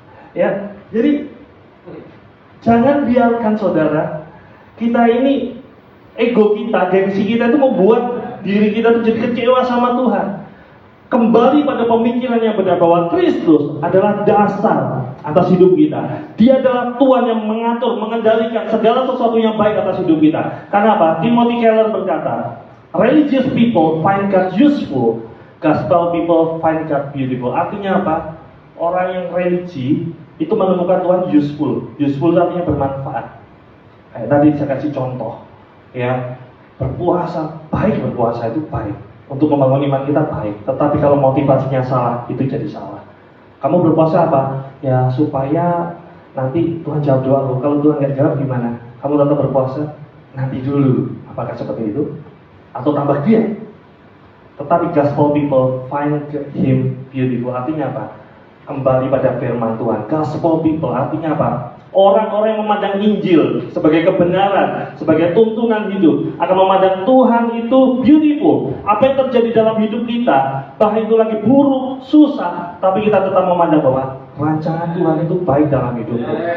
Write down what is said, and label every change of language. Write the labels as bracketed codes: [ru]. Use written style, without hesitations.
[id] Ya, jadi jangan biarkan saudara kita ini ego kita, gengsi kita itu membuat diri kita tuh jadi kecewa sama Tuhan. Kembali pada pemikiran yang benar bahwa Kristus adalah dasar atas hidup kita. Dia adalah Tuhan yang mengatur, mengendalikan segala sesuatu yang baik atas hidup kita. Karena apa? [en] Timothy Keller berkata, religious people find God useful, gospel people find God beautiful. [id] Artinya apa? Orang yang religi itu menemukan Tuhan useful. Useful artinya bermanfaat. Kayak tadi saya kasih contoh, ya, berpuasa, baik berpuasa itu baik. Untuk membangun iman kita baik, tetapi kalau motivasinya salah, itu jadi salah. Kamu berpuasa apa? Ya supaya nanti Tuhan jawab doa lo. Kalau Tuhan nggak jawab gimana? Kamu tetap berpuasa? Nanti dulu. Apakah seperti itu? Atau tambah dia? [en] Tetapi gospel people find him beautiful. [id] Artinya apa? Kembali pada firman Tuhan. Gospel people artinya apa? Orang-orang yang memandang Injil sebagai kebenaran, sebagai tuntunan hidup, akan memandang Tuhan itu beautiful. Apa yang terjadi dalam hidup kita, bahkan itu lagi buruk, susah, tapi kita tetap memandang bahwa rancangan Tuhan itu baik dalam hidupku.